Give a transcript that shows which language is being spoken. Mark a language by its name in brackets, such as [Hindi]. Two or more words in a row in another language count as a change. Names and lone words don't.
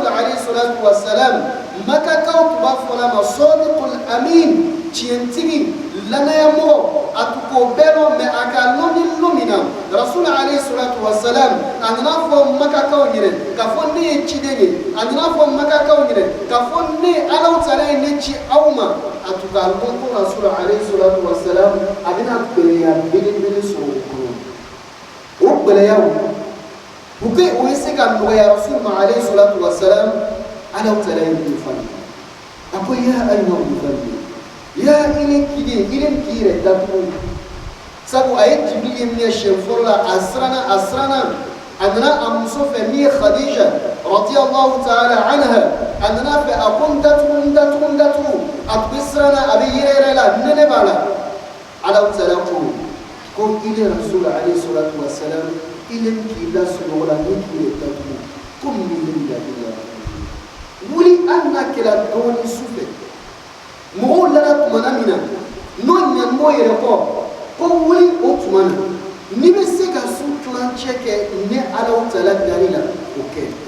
[Arabic] عليه الصلاة والسلام [Bambara] Makakaw tun b'a fɔ a ma [Arabic] الصادق الأمين [Bambara] tiɲɛtigi lanayamɔgɔ a tun k'o bɛɛ dɔn mais a ka dɔn ni don min na Rasul [Arabic] عليه الصلاة والسلام [Bambara] a nana fɔ Makakaw ɲɛna k'a fɔ ne ye ciden ye a nana fɔ Makakaw ɲɛna k'a fɔ ne Ala Taala ye ne ci aw ma a tun k'a dɔn ko Rasul alayhi salatu wa salam a bɛna gɛlɛya belebele sɔrɔ o kɔnɔ. O gɛlɛyaw [French] pour que [Bambara] o ye se ka nɔgɔya Rasul ma [Arabic] عليه الصلاة والسلام [Bambara] Ala Taala ye min fɔ a ko [Arabic] يا أيها المزمل [Bambara] ya ile k'i yɛrɛ datugu sabu a ye Jibril ye minɛ siɲɛ fɔlɔ la a siranna a nana a muso fɛ min ye Khadija [Arabic] رضي الله تعالى عنها [Bambara] a nana fɛ a ko n datugu a tun bɛ siranna a bɛ yɛrɛ la nɛnɛ b'a la Ala Taala ko ile Rasul [Arabic] عليه الصلاة والسلام [Bambara] ile k'i la sunɔgɔ la ne k'i yɛrɛ datugu komi ne bɛ dabi la wuli hali n'a kɛra dɔɔni su fɛ mɔgɔw lara tumana min na n'o ɲanmɔgɔ yɛrɛ kɔ ko wuli o tuma na n'i bɛ se ka su tilancɛ kɛ ne Ala Taala danni la o kɛ